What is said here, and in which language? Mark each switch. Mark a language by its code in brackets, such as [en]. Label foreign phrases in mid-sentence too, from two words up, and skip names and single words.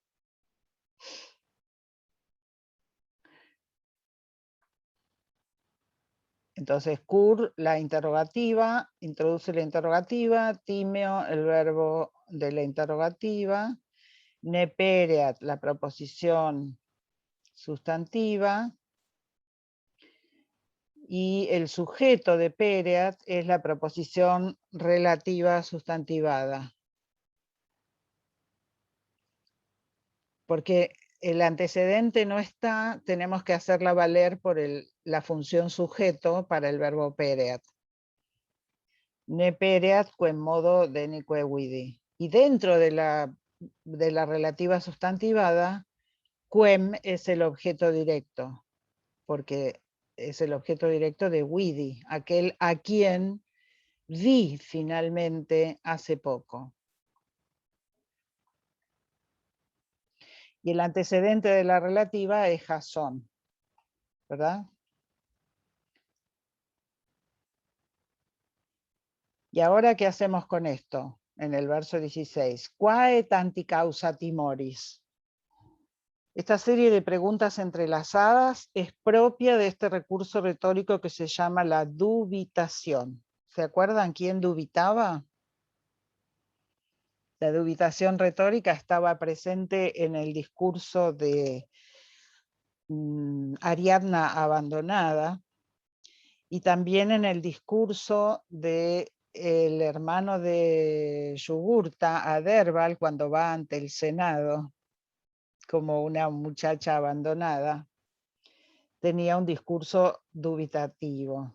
[es] Entonces, cur, la interrogativa, introduce la interrogativa, timeo, el verbo de la interrogativa, [la] ne pereat, [es] la proposición sustantiva, y el sujeto de pereat es la proposición relativa sustantivada. Porque el antecedente no está, tenemos que hacerla valer por la función sujeto para el verbo pereat. [la] Ne pereat quem modo denique vidi. [es] Y dentro de la relativa sustantivada, quem es el objeto directo, porque es el objeto directo de vidi, aquel a quien vi finalmente hace poco. Y el antecedente de la relativa es Jasón, ¿verdad? ¿Y ahora qué hacemos con esto? En el verso 16. [la] Quae tanti causa timoris. [es] Esta serie de preguntas entrelazadas es propia de este recurso retórico que se llama la dubitación. ¿Se acuerdan quién dubitaba? La dubitación retórica estaba presente en el discurso de Ariadna abandonada y también en el discurso del hermano de Yugurta, Adherbal, cuando va ante el Senado como una muchacha abandonada, tenía un discurso dubitativo.